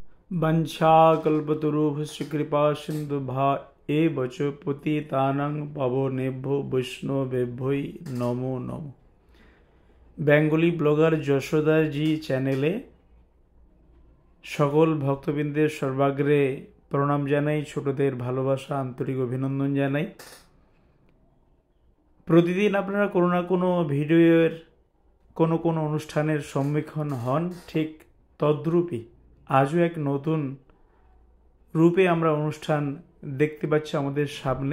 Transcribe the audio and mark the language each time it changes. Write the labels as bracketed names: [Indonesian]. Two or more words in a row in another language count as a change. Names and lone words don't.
[Sanskrit] वंशाकल्पतरुभ्यश्च कृपासिन्धुभ्य एव च पतितानां पावनेभ्यो বৈষ্ণবেভ্যো নমো নমঃ। [Bangla] বেঙ্গলি ব্লগার যশোদা জি চ্যানেলে সকল ভক্তবৃন্দের সর্বাগ্রে প্রণাম জানাই, ছোটদের ভালোবাসা আন্তরিক অভিনন্দন জানাই। প্রতিদিন আপনারা কোনো না কোনো ভিডিওর কোনো অনুষ্ঠানের সম্মুখীন হন, ঠিক তদ্রূপই আজও এক নতুন রূপে আমরা অনুষ্ঠান দেখতে পাচ্ছি আমাদের সামনে।